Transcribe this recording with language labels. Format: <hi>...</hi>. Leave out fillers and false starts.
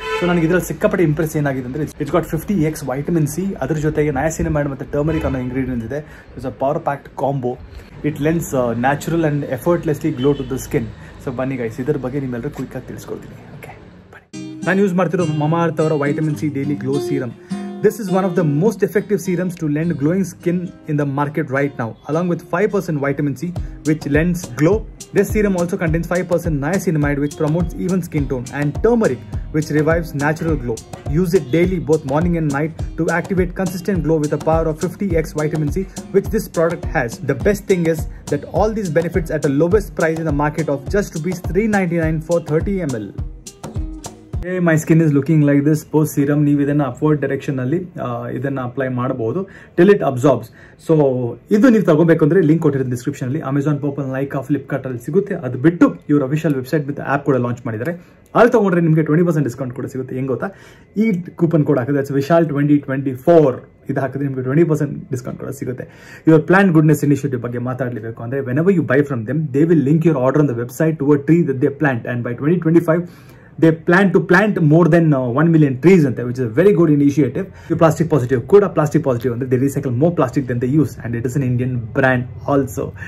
<en>so</en> <kn>ನನಗೆ ಇದರಲ್ಲಿ ಸಿಕ್ಕಾಪಟ್ಟೆ ಇಂಪ್ರೆಸ್ ಏನಾಗಿದೆ ಅಂದರೆ</kn> <en>It's got 50x vitamin C.</en> <kn>ಅದ್ರ ಜೊತೆಗೆ ನಯಾಸಿನಮೈಡ್ ಮತ್ತು ಟರ್ಮರಿಕ್ ಅನ್ನೋ ಇಂಗ್ರೀಡಿಯೆಂಟ್ಸ್ ಇದೆ.</kn> <en>It's a power packed combo. It lends natural and effortlessly glow to the skin.</en> <kn>So ಬನ್ನಿ ಗೈಸ್, ಇದರ ಬಗ್ಗೆ ನಿಮ್ಮೆಲ್ಲರೂ ಕ್ವಿಕ್ಕಾಗಿ ತಿಳಿಸ್ಕೊಡ್ತೀನಿ. ಓಕೆ, ಬನ್ನಿ. ನಾನು ಯೂಸ್ ಮಾಡ್ತಿರೋ ಮಮಾಅರ್ತ್ ಅವರ vitamin C daily glow serum.</kn> <en>This is one of the most effective serums to lend glowing skin in the market right now, along with 5% vitamin C, which lends glow. This serum also contains 5% niacinamide, which promotes even skin tone, and turmeric, which revives natural glow. Use it daily, both morning and night, to activate consistent glow with the power of 50x vitamin C, which this product has. The best thing is that all these benefits at the lowest price in the market of just rupees 399 for 30 ml. My skin is looking like this post serum.</en> <kn>ನೀವು ಇದನ್ನು upward direction ಅಲ್ಲಿ ಇದನ್ನು apply ಮಾಡಬಹುದು</kn> <en>Till it absorbs.</en> <kn>So ಇದು ನೀವು ತಗೋಬೇಕಂದ್ರೆ link ಕೊಟ್ಟಿರೋ description ಅಲ್ಲಿ Amazon, purple, Nykaa, Flipkart ಅಲ್ಲಿ ಸಿಗುತ್ತೆ. ಅದು ಬಿಟ್ಟು ಇವ್ರ ಅಫಿಷಿಯಲ್ ವೆಬ್ಸೈಟ್ ಮತ್ತು ಆ್ಯಪ್ ಕೂಡ ಲಾಂಚ್ ಮಾಡಿದ್ದಾರೆ. ಅಲ್ಲಿ ತಗೊಂಡ್ರೆ ನಿಮಗೆ 20% ಡಿಸ್ಕೌಂಟ್ ಕೂಡ ಸಿಗುತ್ತೆ. ಹೆಂಗೆ ಗೊತ್ತಾ? ಈ ಕೂಪನ್ ಕೋಡ್ ಹಾಕಿದ್ರೆ ವಿಶಾಲ್ 2024 ಇದು ಹಾಕಿದ್ರೆ ನಿಮಗೆ 20% ಡಿಸ್ಕೌಂಟ್ ಕೂಡ ಸಿಗುತ್ತೆ.</kn> <en>your plant goodness initiative</en> <kn>ಬಗ್ಗೆ ಮಾತಾಡಲೇಬೇಕು ಅಂದರೆ</kn> <en>Whenever you buy from them they will link your order on the website to a tree that they plant, and by 2025 they plan to plant more than 1 million trees ante, which is a very good initiative. You plastic positive kuda plastic positive andre they recycle more plastic than they use, and it is an Indian brand also.</en>